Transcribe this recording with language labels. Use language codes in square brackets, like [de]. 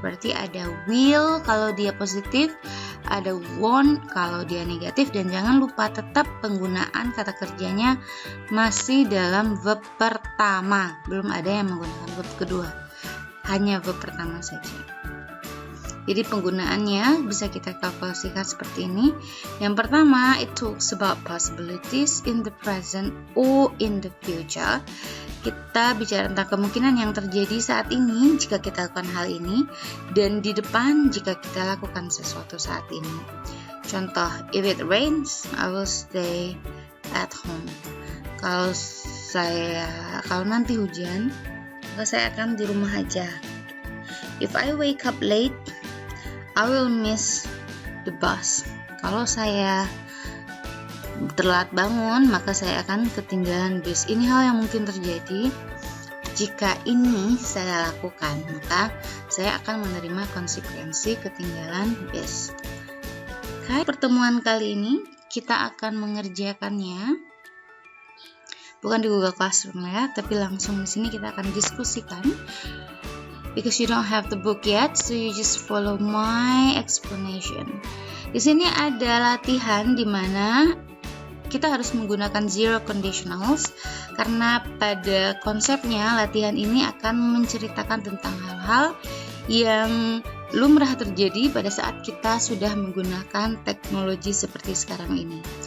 [id] Berarti ada [en] will [id] kalau dia positif, ada [en] won't [id] kalau dia negatif, dan jangan lupa tetap penggunaan kata kerjanya masih dalam [en] verb pertama. [id] Belum ada yang menggunakan [en] verb kedua, [id] hanya [en] verb pertama [id] saja. Jadi penggunaannya bisa kita kalkulasikan seperti ini. Yang pertama, [en] it talks about possibilities in the present or in the future. [id] Kita bicara tentang kemungkinan yang terjadi saat ini jika kita lakukan hal ini, dan di depan jika kita lakukan sesuatu saat ini. Contoh, [en] if it rains, I will stay at home. [id] Kalau nanti hujan, maka saya akan di rumah aja. [en] If I wake up late, I will miss the bus. [id] Kalau saya terlambat bangun, maka saya akan ketinggalan bus. Ini hal yang mungkin terjadi jika ini saya lakukan, maka saya akan menerima konsekuensi ketinggalan bus. Oke, pertemuan kali ini kita akan mengerjakannya bukan di Google Classroom ya, tapi langsung di sini kita akan diskusikan. [en] Because you don't have the book yet, so you just follow my explanation. [id] Di sini ada latihan di mana kita harus menggunakan [en] zero conditionals, [id] karena pada konsepnya latihan ini akan menceritakan tentang hal-hal yang lumrah terjadi pada saat kita sudah menggunakan teknologi seperti sekarang ini.